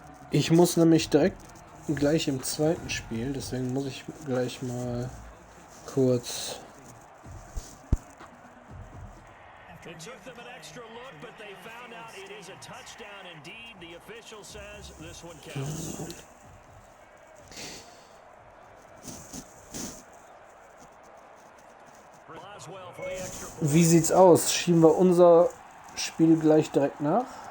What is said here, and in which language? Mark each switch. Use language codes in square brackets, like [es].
[de] Ich muss nämlich direkt gleich im zweiten Spiel, deswegen muss ich gleich mal kurz [en] It took them an extra look, but they found out it is a touchdown indeed. The official says this one counts. [de] Wie sieht's aus? Schieben wir unser Spiel gleich direkt nach?